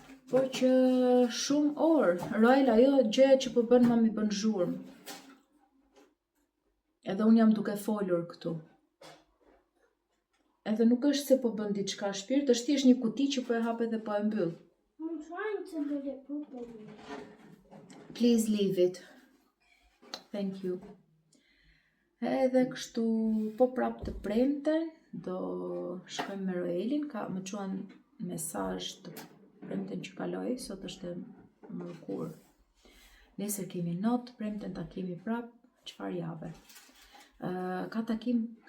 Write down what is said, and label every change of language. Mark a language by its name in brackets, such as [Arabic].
[Albanian] Po që shumë orë, Royal ajo gjë që po bën mami bën zhurmë. Edhe unë jam duke folur këtu. Edhe nuk është se po bën diçka shpirt, është thjesht një kuti që po e hap edhe po e mbyll. [English] I'm trying to put it properly. Please leave it. Thank you. [Albanian] Edhe kështu, po prap të premten, do shkojmë me Royalin, më quan mesazh të premten që kaloi, sot është mërkur. Nesër kemi not, premten takimi prap, çfarë jave. Ka takim